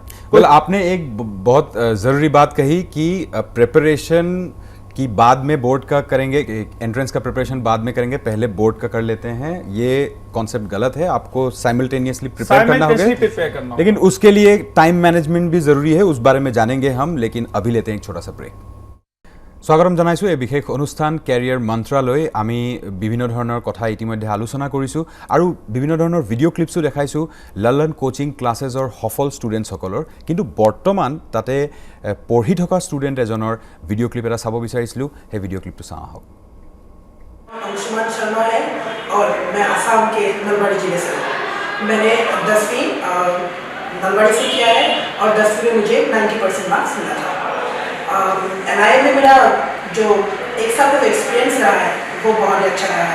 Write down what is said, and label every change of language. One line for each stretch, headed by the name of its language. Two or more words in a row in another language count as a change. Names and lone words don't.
Hindi: वेल आपने एक बहुत ज़रूरी बात कही कि प्रिपरेशन कि बाद में बोर्ड का करेंगे, एंट्रेंस का प्रिपरेशन बाद में करेंगे, पहले बोर्ड का कर लेते हैं, ये कॉन्सेप्ट गलत है। आपको साइमल्टेनियसली प्रिपेयर करना होगा, लेकिन उसके लिए
English: time management
Hindi: भी जरूरी है, उस बारे में जानेंगे हम। लेकिन अभी लेते हैं एक छोटा सा ब्रेक।
Assamese: স্বাগতম জনাইছোঁ এই বিশেষ অনুষ্ঠান কেৰিয়াৰ মন্ত্ৰালৈ। আমি বিভিন্ন ধৰণৰ কথা ইতিমধ্যে আলোচনা কৰিছোঁ আৰু বিভিন্ন ধৰণৰ
English: video clipsও
Assamese: দেখাইছোঁ ললন কোচিং ক্লাছেছৰ সফল ষ্টুডেণ্টসকলৰ। কিন্তু বৰ্তমান তাতে পঢ়ি থকা ষ্টুডেণ্ট এজনৰ
English: video clip
Assamese: এটা চাব বিচাৰিছিলোঁ, সেই
English: video clipটো
Assamese: চাওঁ আহক।
Hindi: अंशुमान शर्मा है और मैं आसाम के नलबाड़ी जिले से हूँ। मैंने 10वीं नलबाड़ी से किया है और 10वीं में मुझे 90% मार्क्स मिला था। NIA में मेरा जो एक साल का एक्सपीरियंस रहा है वो बहुत ही अच्छा रहा है।